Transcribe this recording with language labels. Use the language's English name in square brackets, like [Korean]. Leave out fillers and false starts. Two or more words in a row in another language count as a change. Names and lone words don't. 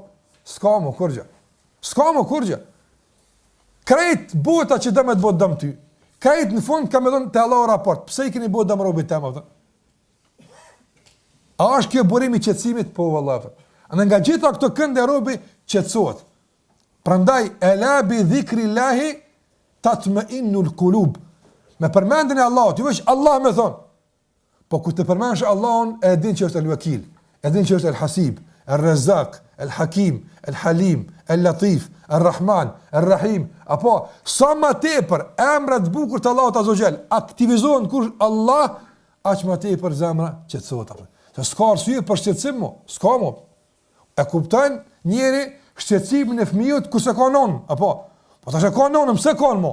[Albanian] Ska më kurgja. Krejt bota që dëmë të botë dëmë ty. Krejt në fund ka me dhënë të Allah raport. Pse i keni botë dëmë robit tema? A është kjo burimi i qetësimit? Po vallahi. Andaj nga gjitha këto kënde robi qetësohet. Prandaj [Arabic] ألا بذكر الله تطمئن القلوب. [Albanian] Me përmendjen e Allahut, ju veç Allah më thon. Po ku të përmendsh Allahun, e din që është el-Wakil, e din që është el-Hasib, el-Razzaq, el-Hakim, el-Halim, el-Latif, el-Rahman, el-Rahim. Apo sa më tepër emrat e bukur të Allahut [Arabic] عز وجل [Albanian] aktivizohen kur Allah, aq më tepër zemra qetësohet apo. Se s'ka arsye për shqetësim mo, s'ka mo. E kupton njëri shqetësimin e fëmijët kur s'e ka non, apo po tash e ka non, pse ka mo?